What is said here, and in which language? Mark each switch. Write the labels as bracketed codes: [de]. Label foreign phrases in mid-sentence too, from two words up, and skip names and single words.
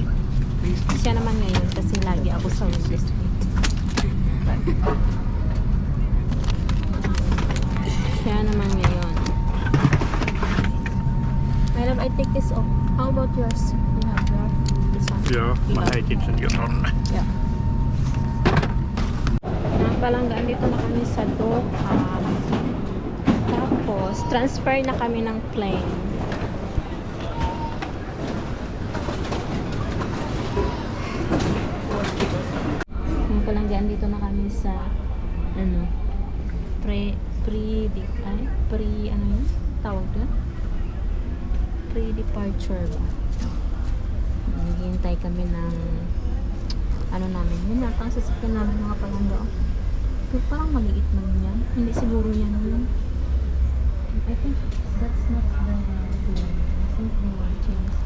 [tl] Siya naman ngayon kasi lagi ako sa [en] window sign. [tl] Siya naman ngayon. [en] My love, I take this off. How about yours? You have your this one? [fi] Joo, mä Joo. heitin sen jo tonne. [en] Yeah. [tl] Mga palangga, andito na kami sa Doha. Tapos, transfer na kami ng plane. Mga palangga, andito na kami sa ano, ano yun? Tawag doon? Pre-departure ba? Naghihintay kami ng ano namin. Yun yata ang sasakyan namin mga palangga. Pero parang maliit man yan. Hindi siguro yan yun. [en] I think that's not the I think they want to